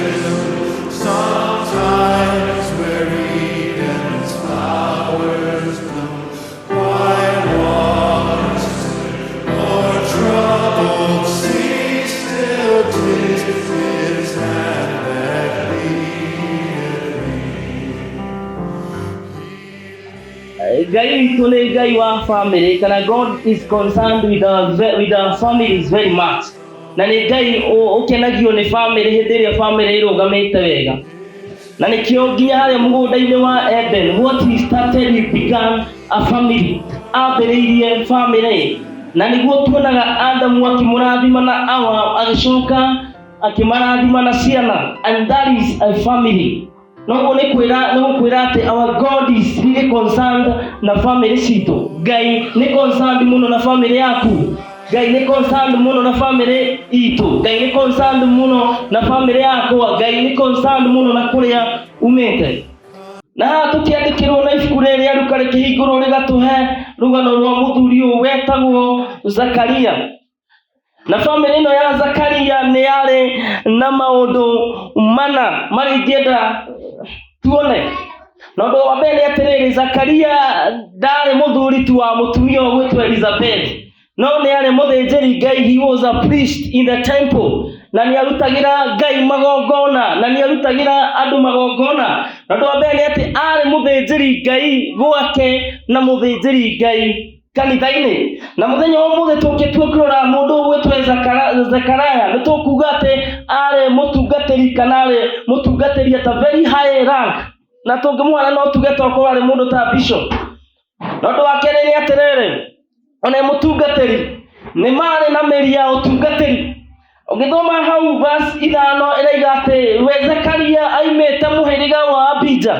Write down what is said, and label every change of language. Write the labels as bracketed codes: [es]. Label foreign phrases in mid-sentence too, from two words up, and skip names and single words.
[en] gloom, sometimes where Eden's flowers bloom, quiet waters or troubled seas, still 'tis His hand that leadeth me. [ki] Gai tole gai wa family kana [en] God is concerned with our families very much. [ki] Na ni gai ukenagio ni family hediria family irugamite wega. Na nikio nginya haria mugunda-ini wa Eden, [en] what he started, he began a family. [ki] Ambĩrĩirie family. Na niguo tuonaga Adamu akimũrathima na Hawa agicoka akimarathima na ciana, [en] and that is a family. [ki] No ni kwira ati [en] our God is really concerned [ki] na family cito. Ngai ni concerned muno na family yaku. Ngai ni concerned muno na family itu. Ngai ni concerned muno na family yako. Ngai ni concerned muno na kuria umete. Na tukiandikirwo na ibuku rĩrĩa Luka rĩkĩhingũrwo rĩgatũhe rũgano rwa mũthuri ũyũ wetagwo Zakaria. Na family ĩno ya Zakaria nĩ yarĩ na maũndũ mana marĩa ingĩenda tuone. Na ũndũ wa mbere atĩrĩrĩ, Zakaria ndarĩ mũthuri tu wa mũtumia ũgwĩtwo Elizabeth, no nĩ arĩ mũthĩnjĩri Ngai. [en] He was a priest in the temple, [ki] na nĩ arutagĩra Ngai magongona, na nĩ arutagĩra andũ magongona. Na ũndũ wa mbere nĩ atĩ arĩ mũthĩnjĩri Ngai gwake na mũthĩnjĩri Ngai kanitha-inĩ. Na mũthenya wa ũmũthĩ tũngĩtua kũrora mũndũ ũgwĩtwo Zakaria, nĩ tũkuga atĩ arĩ mũtungatĩri kana arĩ mũtungatĩri [en] at a very high rank, [ki] na tũngĩmwona no tuge tokorwo arĩ mũndũ ta bishop. Na ũndũ wa kerĩ nĩ atĩrĩrĩ, ona mũtungatĩri nĩ marĩ na mĩri ya ũtungatĩri. Ũngĩthoma hau verse 5 ĩraiga atĩ we Zakaria aimĩte mũhĩrĩga wa Abija.